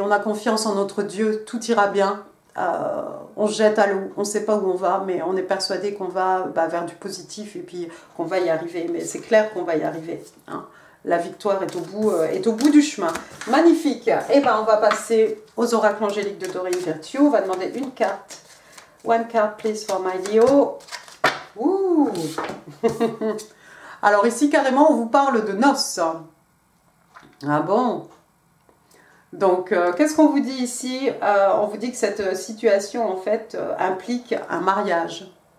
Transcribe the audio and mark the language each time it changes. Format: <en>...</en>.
<fr>On a confiance en notre Dieu. Tout ira bien. On se jette à l'eau, on ne sait pas où on va, mais on est persuadé qu'on va vers du positif et puis qu'on va y arriver. Mais c'est clair qu'on va y arriver. Hein. La victoire est au bout du chemin. Magnifique. Et ben on va passer aux oracles angéliques de Doreen Virtue. On va demander une carte.</fr> <en>One card, please, for my Leo.</en> <fr>Ouh. Alors ici, carrément, on vous parle de noces. Ah bon? Donc, qu'est-ce qu'on vous dit ici? On vous dit que cette situation, en fait, implique un mariage.</fr>